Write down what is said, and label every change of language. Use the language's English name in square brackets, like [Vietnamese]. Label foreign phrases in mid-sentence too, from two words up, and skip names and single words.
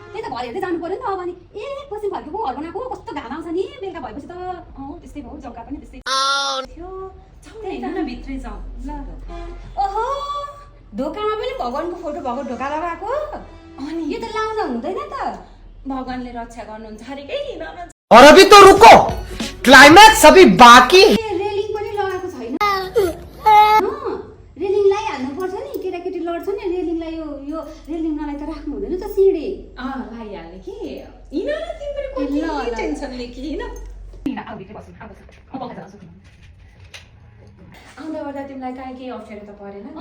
[Nepali] त्यही त घर हेर्दै जानु पर्यो नि त अब। अनि पश्चिम फर्केको घर बनाएको कस्तो घाम आउँछ नि बेलुका भएपछि त। त्यस्तै भयो जग्गा पनि त्यस्तै थियो। त्यही न भित्रै जाउँ ल ओहो दोकानमा पनि भगवानको फोटो भएको ढोका लगाएको। अनि यो त लाउन हुँदैन त। भगवानले रक्षा गर्नुहुन्छ अरे के किन? [Hindi] और अभी तो रुको, क्लाइमैक्स अभी बाकी। [Nepali] रेलिङ पनि लगाएको छैन। रेलिङ लगाइहाल्नु पर्छ नि। केटाकेटी लड्छ नि रेलिङलाई। यो रेलिङलाई त राख्नु हुँदैन त सिँढी। लगाइहाल्ने कि हिँड न तिम्रो कति टेन्सन लिएकी हिँड। आऊ भित्रै बस्नु। आउँदा गर्दा तिमीलाई काहीँ केही अप्ठ्यारो त परेन नि?